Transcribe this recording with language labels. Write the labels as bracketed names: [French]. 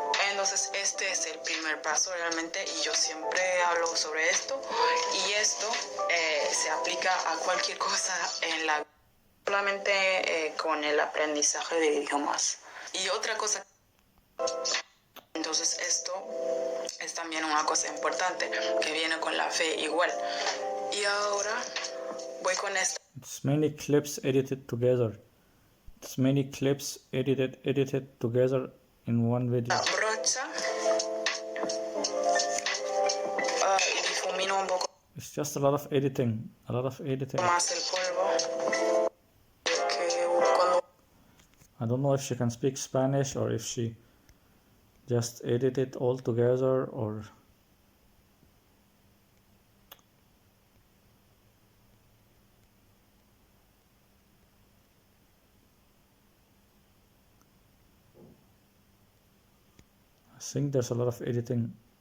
[Spanish] Entonces este es el primer paso realmente, y yo siempre hablo sobre esto, y esto se aplica a cualquier cosa en la vida, solamente con el aprendizaje de idiomas. Y otra cosa, entonces esto es también una cosa importante que viene con la fe igual. Y ahora voy con esto. [English] It's many clips edited together. It's many clips edited together in one video. [Spanish] La brocha y difumino un poco [English] It's just a lot of editing. [Spanish] más el polvo. Que cuando [English] I don't know if she can speak Spanish or if she just edit it all together, or I think there's a lot of editing.